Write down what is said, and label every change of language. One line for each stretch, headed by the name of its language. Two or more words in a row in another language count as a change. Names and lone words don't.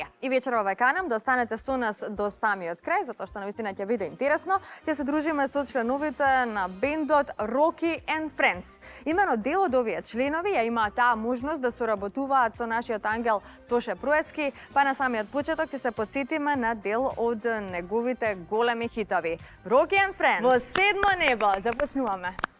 Macedonian: И вечерва ве канам да останете со нас до самиот крај, затоа што навистина ќе биде интересно. Ќе се дружиме со членовите на бендот Rocky and Friends. Имено дел од овие членови ја имаат таа можност да соработуваат со нашиот ангел Тоше Пруески, па на самиот почеток ќе се подсетиме на дел од неговите големи хитови. Rocky and Friends во Седмо небо. Започнуваме.